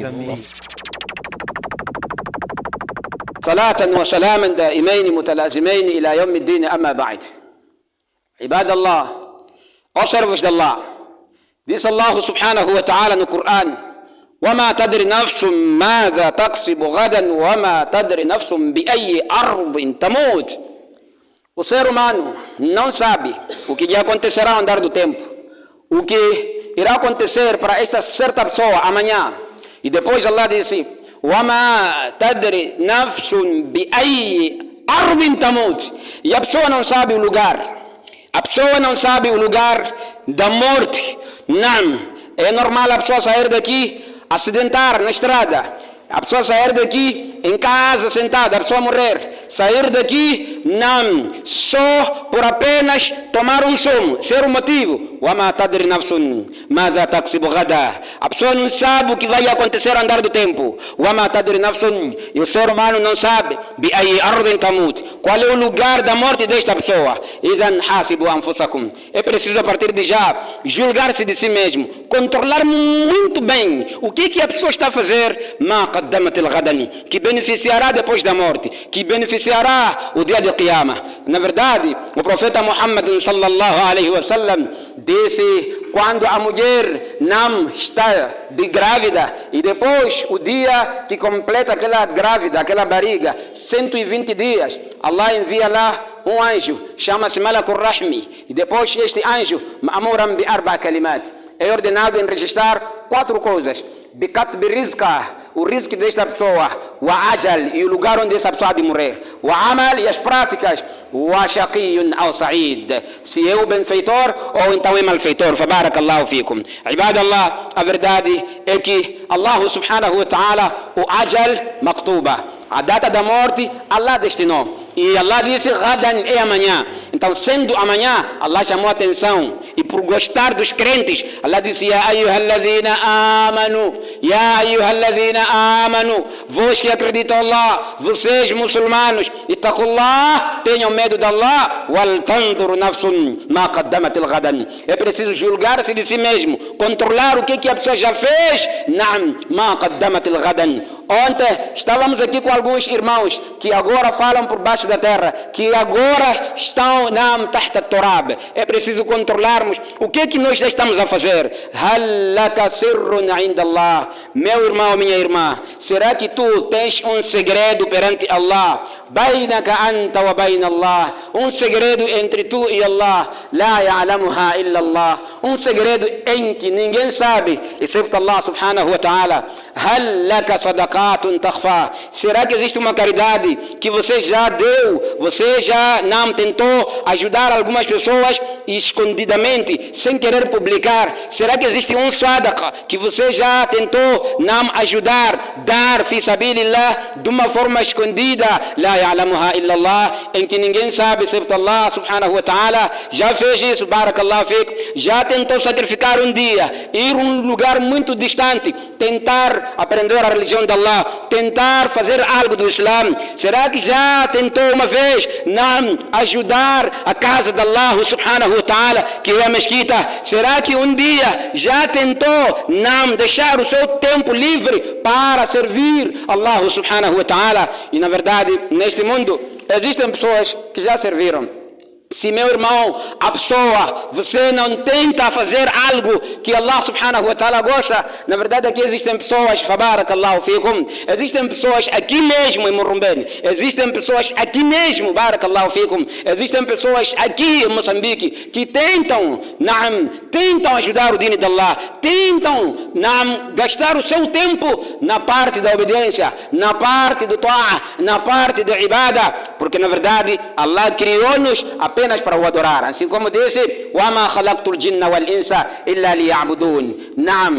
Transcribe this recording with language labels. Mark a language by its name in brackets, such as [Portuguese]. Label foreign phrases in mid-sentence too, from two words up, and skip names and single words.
[Arabic] صلاة وسلاما دائمين متلازمين إلى يوم الدين. أما بعد، عباد الله، أصرف الله ديس الله سبحانه وتعالى القرآن: وما تدري نفس ماذا تكسب غدا وما تدري نفس بأي أرض تموت. [Portuguese] O ser humano não sabe o que acontecerá ao andar do tempo, o que irá acontecer para esta certa pessoa amanhã. E depois Allah disse: [Arabic] وما تدري نفس بأي أرض تموت. [Portuguese] E a pessoa não sabe o lugar. A pessoa não sabe o lugar da morte. Não. É normal a pessoa sair daqui, acidentar na estrada. A pessoa sair daqui em casa sentada, a pessoa morrer. Sair daqui, não. Só por apenas tomar um sono. Ser o motivo. [Arabic] وما تدري نفس ماذا تكسب غدا. [Portuguese] A pessoa não sabe o que vai acontecer ao andar do tempo. [Arabic] وما تدري نفس. [Portuguese] E o ser humano não sabe [Arabic] بأي أرض تموت. [Portuguese] Qual é o lugar da morte desta pessoa. [Arabic] إذن حاسبوا أنفسكم. [Portuguese] É preciso a partir de já julgar-se de si mesmo, controlar muito bem o que a pessoa está a fazer. [Arabic] ما قدمت الغد, [Portuguese] que beneficiará depois da morte, que beneficiará o dia de Qiyamah. Na verdade, o profeta Muhammad [Arabic] صلى الله عليه وسلم [Portuguese] disse: quando a mulher não está de grávida e depois o dia que completa aquela grávida, aquela barriga, 120 dias, Allah envia lá um anjo, chama-se Malakul Rahmi, e depois este anjo, [Arabic] مأمورا بأربع كلمات, [Portuguese] é ordenado em registrar 4 coisas: [Arabic] بكتب رزقه, [Portuguese] o risco desta pessoa, وعجل, e o lugar onde essa pessoa há de morrer, وعمل, e as práticas, [Arabic] وشقي أو سعيد, [Portuguese] se é o benfeitor ou então é malfeitor. [Arabic] فبارك الله فيكم. عباد الله, [Portuguese] a verdade é que [Arabic] الله سبحانه وتعالى, [Portuguese] o [Arabic] أجل مكتوبة, [Portuguese] a data da morte, Allah destinou. E Allah disse: Gadan é amanhã. Então, sendo amanhã, Allah chamou a atenção. E por gostar dos crentes, Allah disse: [Arabic] يا أيها الذين آمنوا، يا أيها الذين آمنوا, [Portuguese] vós que acreditam em Allah, vocês muçulmanos, ittaqullah, tenham medo de Allah, [Arabic] ولتنظر نفس ما قدمت الغد. [Portuguese] É preciso julgar-se de si mesmo, controlar o que a pessoa já fez. [Arabic] نعم، ما قدمت الغد. [Portuguese] Ontem estávamos aqui com alguns irmãos que agora falam por baixo da terra, que agora estão na [Arabic] تحت تراب. [Portuguese] É preciso controlarmos o que nós já estamos a fazer. [Arabic] هل لك سر عند الله. [Portuguese] Meu irmão, minha irmã, será que tu tens um segredo perante Allah? [Arabic] بينك أنت وبين الله. [Portuguese] Um segredo entre tu e Allah. [Arabic] لا يعلمها إلا الله. [Portuguese] Um segredo em que ninguém sabe excepto [Arabic] الله سبحانه وتعالى. هل لك صدقة تخفى. [Portuguese] Será que existe uma caridade que você já deu, você já não tentou ajudar algumas pessoas escondidamente, sem querer publicar? Será que existe um sadaqa que você já tentou não ajudar, dar [Arabic] في سبيل الله [Portuguese] de uma forma escondida? [Arabic] لا يعلمها إلا الله, [Portuguese] em que ninguém sabe excepto [Arabic] الله سبحانه وتعالى. [Portuguese] Já fez isso, [Arabic] بارك الله فيك? [Portuguese] Já tentou sacrificar um dia, ir a um lugar muito distante, tentar aprender a religião de Allah, tentar fazer algo do Islã? Será que já tentou uma vez não ajudar a casa de [Arabic] الله سبحانه وتعالى, [Portuguese] que é a mesquita? Será que um dia já tentou não deixar o seu tempo livre para servir [Arabic] الله سبحانه وتعالى? [Portuguese] E na verdade, neste mundo existem pessoas que já serviram. Se, meu irmão, a pessoa, você não tenta fazer algo que [Arabic] الله سبحانه وتعالى [Portuguese] gosta, na verdade aqui existem pessoas, [Arabic] فبارك الله فيكم, [Portuguese] existem pessoas aqui mesmo em Morumbene, existem pessoas aqui mesmo, [Arabic] بارك الله فيكم, [Portuguese] existem pessoas aqui em Moçambique que tentam ajudar o dino de Allah, tentam gastar o seu tempo na parte da obediência, na parte do ta'a, na parte do ibadah, porque na verdade Allah criou-nos apenas para o adorar, assim como disse: [Arabic] وَمَا خَلَقْتُ الْجِنَّ وَالْإِنسَ إِلَّا لِيَعْبُدُونَ.